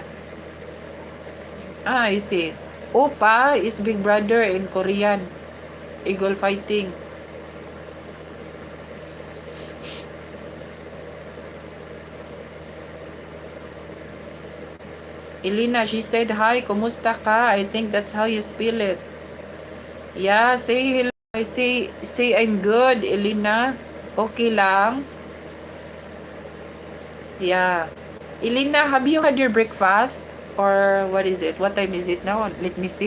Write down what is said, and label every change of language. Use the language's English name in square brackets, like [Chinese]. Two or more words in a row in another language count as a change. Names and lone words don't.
[English] Ah, you see. Oppa is big brother in Korean. Eagle fighting. Elena, she said hi. [Filipino] Kumusta ka? [English] I think that's how you spell it. Yeah, say hello. I say I'm good, Elena. [Filipino] Okay lang. Yeah. [English] Elena, have you had your breakfast? Or what is it? What time is it now? Let me see.